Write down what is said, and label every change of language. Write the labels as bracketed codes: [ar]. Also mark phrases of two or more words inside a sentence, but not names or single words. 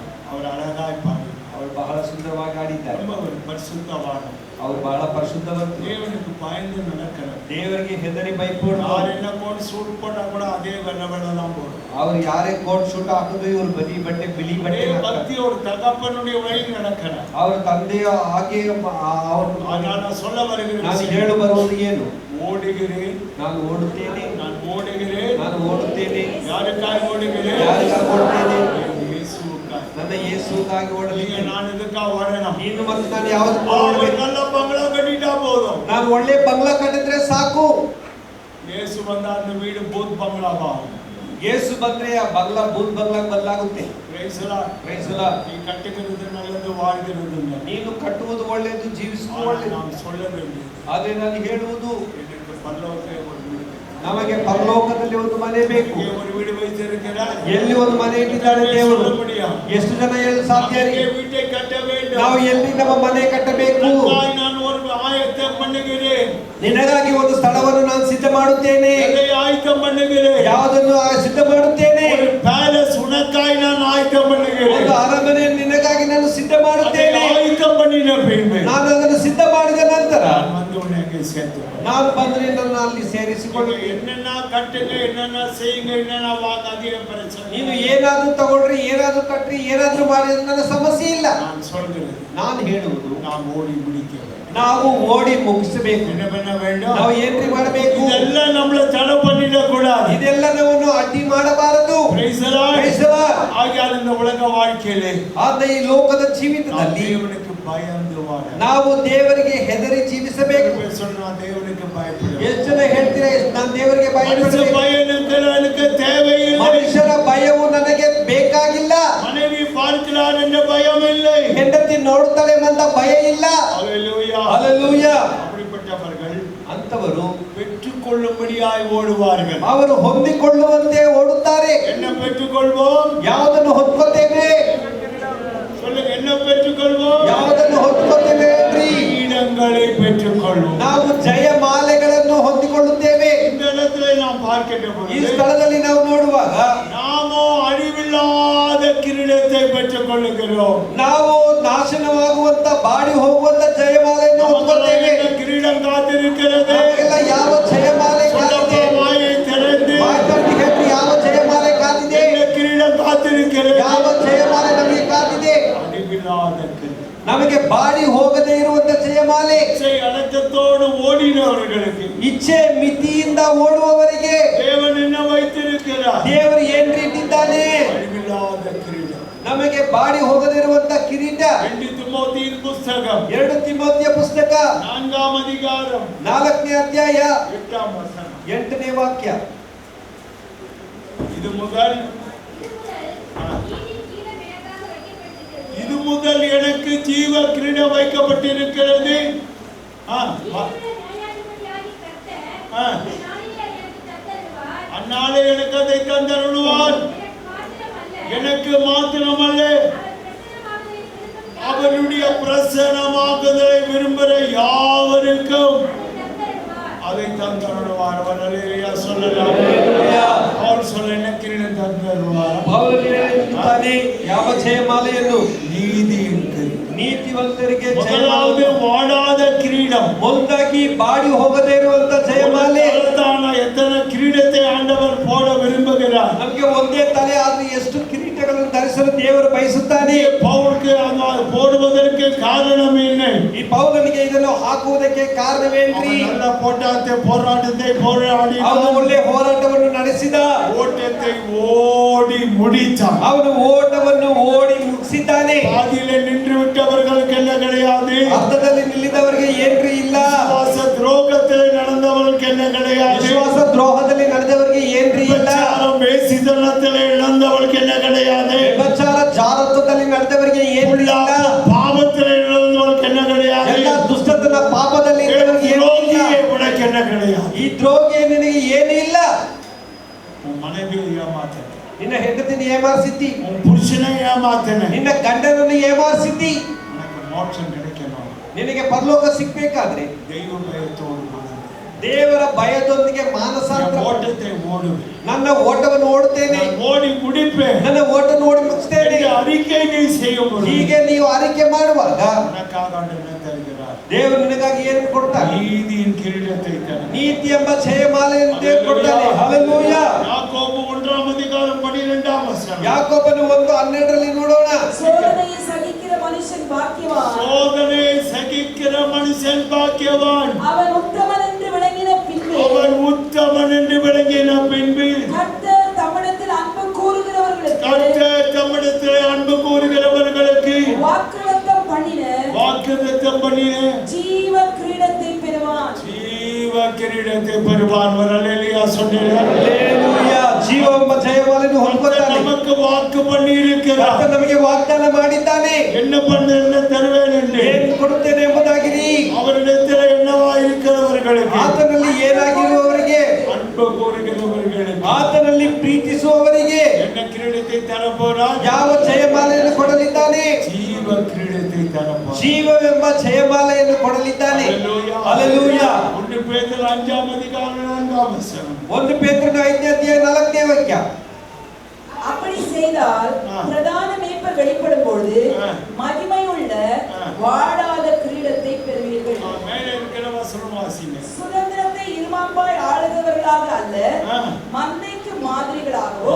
[ta] அவர் அழகாய் பாடி [kn] ಅವರು ಬಹಳ ಸುಂದರವಾಗಿ ಆಡಿದ್ದಾರೆ. [ta] ரொம்ப ஒரு பரிசுத்தவான். [kn] ಅವರು ಬಹಳ ಪರಿಶುದ್ಧವಂತರು. [ta] தேவனுக்கு பயந்து நடக்கிறார். [kn] ದೇವರಿಗೆ ಹೆದರಿ ಭಯಪಡುವ. [ta] யார் என்ன கோட் சூட் போட்டா கூட அதே வெள்ளை தான் போடும். [kn] ಅವರು ಯಾರೇ ಕೋಟ್ ಶೂಟ್ ಹಾಕಿದ್ರು ಇವರು ಬದಿ ಬಟ್ಟೆ ಬಿಳಿ ಬಟ್ಟೆ [ta] பக்தி ஒரு தகப்பனுடைய வழியில் நடக்கிறார். [kn] ಅವರ ತಂದೆಯ ಹಾಗೆ [ta] நான் சொல்ல வருகிறேன். [kn] ನಾನು ಹೇಳು ಬರುವುದು ಏನು? [ta] ஓடுகிறேன், [kn] ನಾನು ಓಡುತ್ತೇನೆ, [ta] நான் ஓடுகிறேன். [kn] ನಾನು ಓಡುತ್ತೇನೆ. [ta] யாருக்காக ஓடுகிறேன்? [kn] ಯಾರಿಗಾಗಿ ಓಡುತ್ತೇನೆ? [ta] இயேசுவுக்காக. [kn] ನನ್ನ ಯೇಸುಗಾಗಿ ಓಡಲಿಕ್ಕೆ. [ta] நான் இதுக்காக ஓடணும். [kn] ನೀನು ಮತ್ತು ನಾನು ಯಾವುದು [ta] ஒரு நல்ல பங்களா கட்டிட்டா போதும். [kn] ನಾನು ಒಳ್ಳೆ ಬಂಗ್ಲಾ ಕಟ್ಟಿದ್ರೆ ಸಾಕು. [ta] இயேசு வந்தா அந்த வீடு பூத் பங்களாவா. [kn] ಯೇಸು ಬಂದ್ರೆ ಆ ಬಂಗ್ಲಾ ಭೂತ್ ಬಂಗ್ಲಾ ಬದಲಾಗುತ್ತೆ. [ta] நீ கட்டுகிறது நல்லது, வாழ்கிறது. [kn] ನೀನು ಕಟ್ಟುವುದು ಒಳ್ಳೆಯದು, ಜೀವಿಸುವುದು ಒಳ್ಳೆಯದು. [ta] நான் சொல்ல வேண்டியது, [kn] ಆದರೆ ನಾನು ಹೇಳುವುದು, [ta] எனக்கு பரலோகத்திலே ஒரு வீடு, [kn] ನಮಗೆ ಪರಲೋಕದಲ್ಲಿ ಒಂದು ಮನೆ ಬೇಕು. [ta] ஒரு வீடு வைத்திருக்கிறார். [kn] ಎಲ್ಲಿ ಒಂದು ಮನೆ ಇಟ್ಟಿದ್ದಾರೆ ದೇವರು? ಎಷ್ಟು ಜನ ಹೇಳಲು ಸಾಧ್ಯ? [ta] வீட்டை கட்ட வேண்டும். [kn] ನಾವು ಎಲ್ಲಿ ನಮ್ಮ ಮನೆ ಕಟ್ಟಬೇಕು? [ta] நான் ஒரு ஆயத்தம் பண்ணுகிறேன். [kn] ನಿನಗಾಗಿ ಒಂದು ಸ್ಥಳವನ್ನು ನಾನು ಸಿದ್ಧ ಮಾಡುತ್ತೇನೆ. [ta] ஆயத்தம் பண்ணுகிறேன். [kn] ಯಾವುದನ್ನು ಸಿದ್ಧ ಮಾಡುತ್ತೇನೆ? [ta] ஒரு பேலஸ் உனக்காய் நான் ஆயத்தம் பண்ணுகிறேன். [kn] ಒಂದು ಅರಮನೆ ನಿನಗಾಗಿ ನಾನು ಸಿದ್ಧ ಮಾಡುತ್ತೇನೆ. [ta] ஆயத்தம் பண்ணின பின்பு [kn] ನಾನು ಅದನ್ನು ಸಿದ್ಧ ಮಾಡಿದ ನಂತರ [ta] வந்து உனக்கு சேர்த்து [kn] ನಾನು ಬಂದ್ರೆ ನನ್ನ ಅಲ್ಲಿ ಸೇರಿಸಿಕೊಂಡು [ta] என்னென்ன கட்டுங்க, என்னென்ன செய்யுங்க, என்னென்ன வாங்காதீங்க பிரச்சனை. [kn] ನೀನು ಏನಾದ್ರೂ ತಗೊಳ್ರಿ, ಏನಾದ್ರೂ ಕಟ್ರಿ, ಏನಾದ್ರೂ ಮಾಡಿ, ನನ್ನ ಸಮಸ್ಯೆ ಇಲ್ಲ. [ta] நான் சொல்கிறேன், [kn] ನಾನು ಹೇಳುವುದು, [ta] நாம் ஓடி முடிக்க வேண்டும். [kn] ನಾವು ಓಡಿ ಮುಗಿಸಬೇಕು. [ta] என்ன பண்ண வேண்டும்? [kn] ನಾವು ಏನ್ರಿ ಮಾಡಬೇಕು? [ta] ಇದೆಲ್ಲ நம்மள தடை பண்ணிட கூடாது. [kn] ಇದೆಲ್ಲವನ್ನು ಅಡ್ಡಿ ಮಾಡಬಾರದು. [en] Praise the Lord. [ta] ஆகையால் இந்த உலக வாழ்க்கையிலே [kn] ಆದ ಈ ಲೋಕದ ಜೀವಿತದಲ್ಲಿ [ta] தேவனுக்கு பயந்து வாழ, [kn] ನಾವು ದೇವರಿಗೆ ಹೆದರಿ ಜೀವಿಸಬೇಕು. [ta] தேவனுக்கு பயப்பட. [kn] ಎಷ್ಟು ಜನ ಹೇಳ್ತೀರಾ ನಾನು ದೇವರಿಗೆ ಭಯಪಡಬೇಕು? [ta] எனக்கு தேவையில்லை. [kn] ಮನುಷ್ಯರ ಭಯವು ನನಗೆ ಬೇಕಾಗಿಲ್ಲ. [ta] மனைவி பார்க்கிறார் என்ற பயம் இல்லை. [kn] ಹೆಂಡತಿ ನೋಡುತ್ತಾಳೆ ಅಂತ ಭಯ ಇಲ್ಲ. [ta] ஹalleluya. ஹalleluya. அப்படிப்பட்டவர்கள் [kn] ಅಂತವರು [ta] பெற்றுக்கொள்ளும்படியாய் ஓடுவார்கள். [kn] ಅವರು ಹೊಂದಿಕೊಳ್ಳುವಂತೆ ಓಡುತ್ತಾರೆ. [ta] என்ன பெற்றுக்கொள்வோம்? [kn] ಯಾವುದನ್ನು ಹೊಂದ್ಕೋತೇವೆ? [ta] சொல்லுங்க, என்ன பெற்றுக்கொள்வோம்? [kn] ಯಾವುದನ್ನು ಹೊಂದ್ಕೋತೇವೆ? [ta] கிரீடங்களை பெற்றுக்கொள்வோம். [kn] ನಾವು ಜಯಮಾಲೆಗಳನ್ನು ಹೊಂದಿಕೊಳ್ಳುತ್ತೇವೆ. [ta] இந்த இடத்துல நாம் பார்க்கின்ற [kn] ಈ [ta] பொழுது [kn] ಸ್ಥಳದಲ್ಲಿ ನಾವು ನೋಡುವಾಗ [ta] நாமோ அழிவில்லாத கிரீடத்தை பெற்றுக்கொள்ளுகிறோம். [kn] ನಾವು ನಾಶನವಾಗುವಂತ ಬಾಡಿ ಹೋಗುವಂತ ಜಯಮಾಲೆಯನ್ನು ಹೊಂದುತ್ತೇವೆ. [ta] கிரீடம் காத்திருக்கிறது. [kn] ನಮಗೆಲ್ಲ ಯಾವ ಜಯಮಾಲೆ ಕಾದಿದೆ? [ta] வாயை திறந்து [kn] ಮಾತನಾಡಿ ಹೇಳಿ, ಯಾವ ಜಯಮಾಲೆ ಕಾದಿದೆ? [ta] கிரீடம் காத்திருக்கிறது. [kn] ಯಾವ ಜಯಮಾಲೆ ನಮಗೆ ಕಾದಿದೆ? [ta] அழிவில்லாத கிரீடம். [kn] ನಮಗೆ ಬಾಡಿ ಹೋಗದೇ ಇರುವಂತ ಜಯಮಾಲೆ. [ta] இச்சை அடக்கத்தோடு ஓடினவர்களுக்கு, [kn] ಇಚ್ಛೆ ಮಿತಿಯಿಂದ ಓಡುವವರಿಗೆ [ta] தேவன் என்ன வைத்திருக்கிறார்? [kn] ದೇವರು ಏನ್ ಇಟ್ಟಿದ್ದಾನೆ? [ta] அழிவில்லாத கிரீடம். [kn] ನಮಗೆ ಬಾಡಿ ಹೋಗದೇ ಇರುವಂತ ಕಿರೀಟ. [ta] 2 ತಿಮೋಥಿಯನ புத்தகம் [kn] 2 ತಿಮೋಥಿಯ ಪುಸ್ತಕ [ta] 4ாம் அதிகாரம் [kn] 4ನೇ ಅಧ್ಯಾಯ [ta] 8ாம் வசனம். [kn] 8ನೇ ವಾಕ್ಯ. [ta] இது முதல் எனக்கு ஜீவ கிரீடம் வைக்கப்பட்டிருக்கிறது. அந்நாளே எனக்கு அதை தந்தருள்வார். எனக்கு மாத்திரமல்ல, அவருடைய பிரசன்னமாகுதலை விரும்புகிற யாவருக்கும் அதை தந்தருள்வார். அல்லேலூயா சொல்லலாம். அவர் சொல்ல என்ன கிரீடம் தந்தருள்வார்? [kn] ಪೌಲನು ಹೇಳುತ್ತಾನೆ, ಯಾವ ಜಯಮಾಲೆಯನ್ನು? [ta] நீதியின் கிரீடம். [kn] ನೀತಿವಂತರಿಗೆ [ta] முதலாவது வாடாத கிரீடம். [kn] ಮೊದಲಾಗಿ ಬಾಡಿ ಹೋಗದೇ ಇರುವಂತ ಜಯಮಾಲೆ. [ta] எத்தனை கிரீடத்தை ஆண்டவர் போட விரும்புகிறார்? [kn] ನಮಗೆ ಒಂದೇ ತಲೆ ಆದ್ರೆ ಎಷ್ಟು ಕಿರೀಟಗಳನ್ನು ಧರಿಸಲು ದೇವರು ಬಯಸುತ್ತಾನೆ. [ta] பவுலுக்கு போடுவதற்கு காரணம் என்ன? [kn] ಈ ಪೌಲನಿಗೆ ಇದನ್ನು ಹಾಕುವುದಕ್ಕೆ ಕಾರಣವೇನ್ರಿ? [ta] நல்ல போராட்டத்தை போராடி [kn] ಅವನು ಒಳ್ಳೆ ಹೋರಾಟವನ್ನು ನಡೆಸಿದ, [ta] ஓட்டத்தை ஓடி முடித்தான். [kn] ಅವನು ಓಟವನ್ನು ಓಡಿ ಮುಗಿಸಿದ್ದಾನೆ. [ta] பாதியிலே நின்று விட்டவர்களுக்கு என்ன கிடையாது? [kn] ಅರ್ಥದಲ್ಲಿ ನಿಲ್ಲಿದವರಿಗೆ ಏನ್ರಿ ಇಲ್ಲ. [ta] விசுவாச துரோகத்தில் நடந்தவர்களுக்கு என்ன கிடையாது? [kn] ವಿಶ್ವಾಸ ದ್ರೋಹದಲ್ಲಿ ನಡೆದವರಿಗೆ ಏನ್ರಿ ಇಲ್ಲ. [ta] வேசித்தனத்தில் இழந்தவர்களுக்கு என்ன கிடையாது? [kn] ವ್ಯಭಿಚಾರ ಜಾರತ್ವದಲ್ಲಿ ನಡೆದವರಿಗೆ ಏನ್ರಿ ಇಲ್ಲ. [ta] பாவத்தில் இழந்தவர்களுக்கு என்ன கிடையாது? [kn] ಎಲ್ಲ ದುಷ್ಟತನ ಪಾಪದಲ್ಲಿ ಇದ್ದವರಿಗೆ ಏನೂ ಇಲ್ಲ. [ta] உனக்கு என்ன கிடையாது? [kn] ಈ ದ್ರೋಹಿ ನಿನಗೆ ಏನೂ ಇಲ್ಲ. [ta] உன் மனைவியை ஏமாத்தன, [kn] ನಿನ್ನ ಹೆಂಡತಿನ ಏಮಾರಿಸಿದ್ದಿ, [ta] உன் புருஷனை ஏமாத்தன, [kn] ನಿನ್ನ ಗಂಡನನ್ನು ಏಮಾರಿಸಿದ್ದಿ. [ta] உனக்கு மோட்சம் கிடைக்கணும். [kn] ನಿನಗೆ ಪರಲೋಕ ಸಿಗ್ಬೇಕಾದ್ರೆ [ta] தெய்வ பயத்தோடு [kn] ದೇವರ ಭಯದೊಂದಿಗೆ ಮಾನಸಾಂತರ [ta] ஓட்டத்தை ஓடுவேன், [kn] ನನ್ನ ಓಟವನ್ನು ಓಡುತ್ತೇನೆ, [ta] நான் ஓடி முடிப்பேன். [kn] ನನ್ನ ಓಟವನ್ನು ಓಡಿ ಮುಗಿಸ್ತೇನೆ. [ta] இந்த அறிக்கை நீ செய்யும் பொழுது [kn] ಹೀಗೆ ನೀವು ಆರೈಕೆ ಮಾಡುವಾಗ [ta] உனக்காக ஆண்டவர் என்ன தருகிறார்? [kn] ದೇವರು ನಿನಗಾಗಿ ಏನು ಕೊಡ್ತಾನೆ? [ta] நீதியின் கிரீடத்தை தருகிறார். [kn] ನೀತಿ ಎಂಬ ಜಯಮಾಲೆಯನ್ನು ದೇವರು ಕೊಡ್ತಾನೆ. ಹಲ್ಲೆಲೂಯಾ. [ta] யாக்கோபு 1:12 ಯಾಕೋಬನು 1:12 ನೋಡೋಣ. சோதனையை சகிக்கிற மனுஷன் பாக்கியவான், சோதனை சகிக்கிற மனுஷன் பாக்கியவான், அவன் உத்தமன் என்று விளங்கின பின்பு அவன் உத்தமன் என்று விளங்கின பின்பு கர்த்தர் தம்மிடத்தில் அன்பு கூறுகிறவர்களுக்கு கர்த்தர் தம்மிடத்தில் அன்பு கூறுகிறவர்களுக்கு வாக்குத்தத்தம் பண்ணின வாக்குத்தத்தம் பண்ணின ஜீவ கிரீடத்தை பெறுவான். ஜீவ கிரீடத்தை பெறுவான். ஒரு அல்லேலூயா சொல்லுங்க. [kn] ಹಲ್ಲೆಲೂಯಾ. ಜೀವ ಎಂಬ ಜಯಮಾಲೆಯನ್ನು ಹೊಂದುತ್ತಾನೆ. [ta] நமக்கு வாக்கு பண்ணி இருக்கிறார். [kn] ಕರ್ತನು ನಮಗೆ ವಾಗ್ದಾನ ಮಾಡಿದ್ದಾನೆ. [ta] என்ன பண்ண தருவேன் என்று. [kn] ಏನು ಕೊಡುತ್ತೇನೆ ಎಂಬುದಾಗಿರಿ. [ta] அவரிடத்தில் என்னவா இருக்கிறவர்களுக்கு, [kn] ಆತನಲ್ಲಿ ಏನಾಗಿರುವವರಿಗೆ, [ta] அன்பு கூறுகிறவர்களுக்கு, [kn] ಆತನಲ್ಲಿ ಪ್ರೀತಿಸುವವರಿಗೆ [ta] என்ன கிரீடத்தை தரப்போறார்? [kn] ಯಾವ ಜಯಮಾಲೆಯನ್ನು ಕೊಡಲಿದ್ದಾನೆ? [ta] ஜீவ கிரீடத்தை தரப்போறார். [kn] ಜೀವವೆಂಬ ಜಯಮಾಲೆಯನ್ನು ಕೊಡಲಿದ್ದಾನೆ. ಹಲ್ಲೆಲೂಯಾ. [ta] 1 பேதுரு 5:4 [kn] 1 ಪೇತ್ರನ 5:4 ವಾಕ್ಯ. [ta] அப்படி செய்தால் பிரதான மேய்ப்பர் வெளிப்படும் பொழுது மகிமையுள்ள வாடாத கிரீடத்தை பெறுவீர்கள். மேலே இருக்கிற வசனம் வாசிங்க. சுதந்திரத்தை இருமாப்பாய் ஆளுகிறவர்களாக அல்ல, மந்தைக்கு மாதிரிகளாகவும்